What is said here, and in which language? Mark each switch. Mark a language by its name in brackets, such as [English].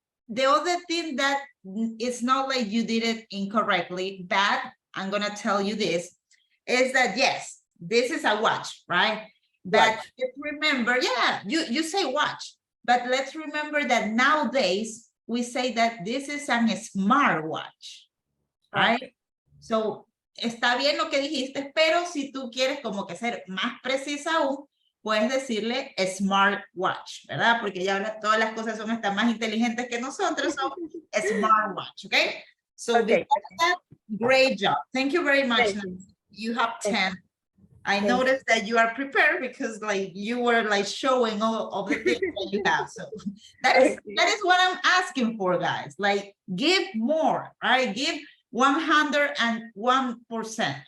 [English] The other thing that it's not like you did it incorrectly, but I'm gonna tell you this, is that yes, this is a watch, right? But Watch. let's remember, yeah, you say watch, but let's remember that nowadays we say that this is a smartwatch, right? [Spanish] So está bien lo que dijiste, pero si tú quieres como que ser más precisa aún, puedes decirle smartwatch, ¿verdad? Porque ya ahora todas las cosas son hasta más inteligentes que nosotros, son smartwatch, okay? [English] So Okay. because of that, great job. Thank you very much. Thank you. You have 10 I Yes. noticed that you are prepared because like you were like showing all of the things that you have. So that is what I'm asking for, guys. Like give more, right? Give 101%.